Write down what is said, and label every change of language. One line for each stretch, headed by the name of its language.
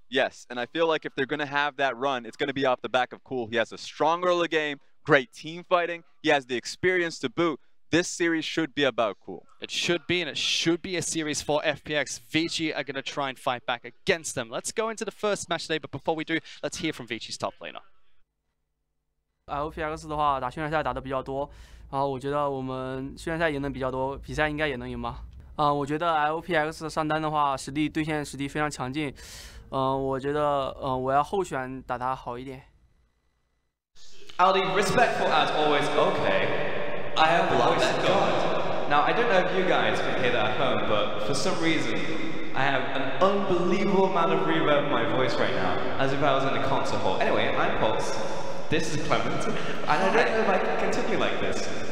English: Yes, and I feel like if they're going to have that run, it's going to be off the back of Cool. He has a strong early game, great team fighting, he has the experience to boot. This series should be about Cool. It should be, and it should be a series for FPX. Vici are going to try and fight back against them. Let's go into the first match today, but before we do, let's hear from Vici's top laner.
Chinese: LPX 的话，打训练赛打的比较多，然后我觉得我们训练赛赢的比较多，比赛应该也能赢吧。我觉得 LPX 上单的话，对线实力非常强劲。我觉得我要候选打他好一点。
English: Aldi, respectful as always. Okay. I have lost God. Now, I don't know if you guys can hear that at home, but for some reason, I have an unbelievable amount of reverb in my voice right now, as if I was in a concert hall. Anyway, I'm Pulse. This is Clement, and I don't know if I can continue like this.